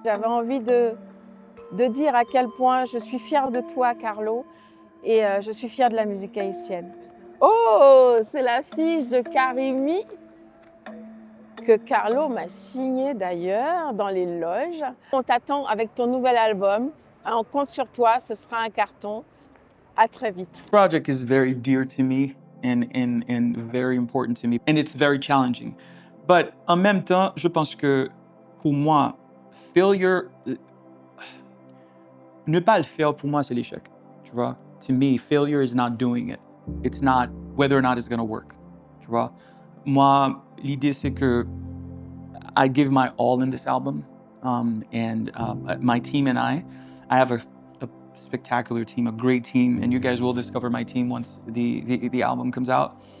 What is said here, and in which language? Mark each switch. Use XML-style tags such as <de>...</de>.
<fr>J'avais envie de dire à quel point je suis fière de toi, Carlo, et je suis fière de la musique haïtienne. Oh, c'est la fiche de Karimi que Carlo m'a signée d'ailleurs dans les loges. On t'attend avec ton nouvel album. On compte sur toi, ce sera un carton. À très vite.</fr> <en>This project is very dear to me and very important to me, and it's very challenging.</en> <fr>But en même temps, je pense que pour moi, failure, ne pas le faire pour moi, c'est l'échec. Tu vois?</fr> <en>To me, failure is not doing it. It's not whether or not it's going to work.</en> <fr>Tu vois? Moi, l'idée c'est que</fr> <en>I give my all in this album, and my team and I have a spectacular team, a great team, and you guys will discover my team once the album comes out.</en>